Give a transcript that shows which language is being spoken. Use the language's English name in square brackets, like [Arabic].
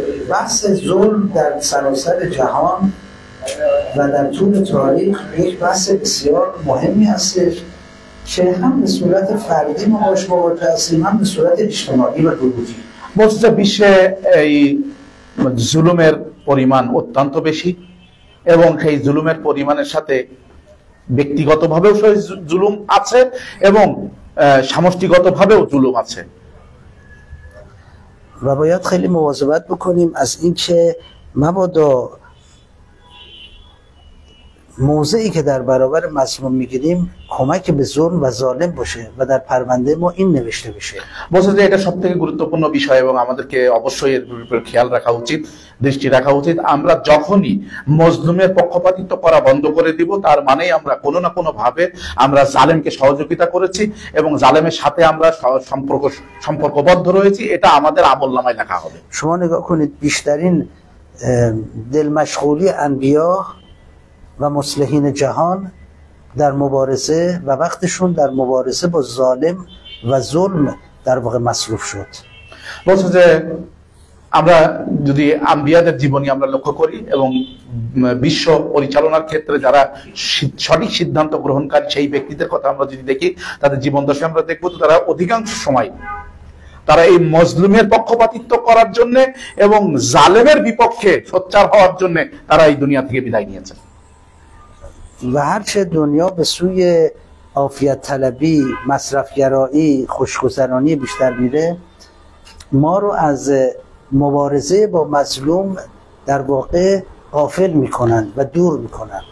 [Persian] بحث ظلم در سراسر جهان و در طول تاریخ یک بحث بسیار مهمی هستش که هم به صورت فردی ما باش مواجه هستیم، هم به صورت اجتماعی و گروهی। [Bangla] বলছে যে বিশ্বে এই জুলুমের পরিমাণ অত্যন্ত বেশি এবং সেই জুলুমের পরিমাণের সাথে ব্যক্তিগতভাবেও জুলুম আছে এবং সামষ্টিগতভাবেও জুলুম আছে। [Persian] و باید خیلی مواظبت بکنیم از اینکه مبادا موضعی که در برابر مظلوم میگیریم کمک به ظلم و ظالم باشه و در پرونده ما این نوشته بشه। [Bangla] বলছে যে এটা সবথেকে গুরুত্বপূর্ণ বিষয় এবং আমাদেরকে অবশ্যই এর উপর খেয়াল রাখা উচিত, দৃষ্টি রাখা উচিত। আমরা যখনই মজলুমের পক্ষপাতিত্ব করা বন্ধ করে দিব, তার মানেই আমরা কোনো না কোনো ভাবে আমরা জালেমকে সহযোগিতা করেছি এবং জালেমের সাথে আমরা সম্পর্কবদ্ধ রয়েছি, এটা আমাদের আমলনামায় লেখা হবে। [Persian] شما نگاه کنید بیشترین دل مشغولی انبیا و مصلحین جهان در مبارزه و وقتشون در مبارزه با ظالم و ظلم در واقع مصروف شد [Bangla] বলছে যে আমরা যদি আম্বিয়াদের জীবনী আমরা লক্ষ্য করি এবং বিশ্ব পরিচালনার ক্ষেত্রে যারা সঠিক সিদ্ধান্ত গ্রহণকারী সেই ব্যক্তিদের কথা আমরা যদি দেখি তাদের জীবন দশায় আমরা দেখবো তো তারা অধিকাংশ সময় তারা এই মজলুমের পক্ষপাতিত্ব করার জন্য এবং জালেমের বিপক্ষে সোচ্চার হওয়ার জন্য তারা এই দুনিয়া থেকে বিদায় নিয়েছেন [Persian] و هرچه دنیا به سوی عافیت طلبی، مصرفگرایی، خوشگذرانی بیشتر میره ما رو از مبارزه با مظلوم در واقع غافل میکنن و دور میکنن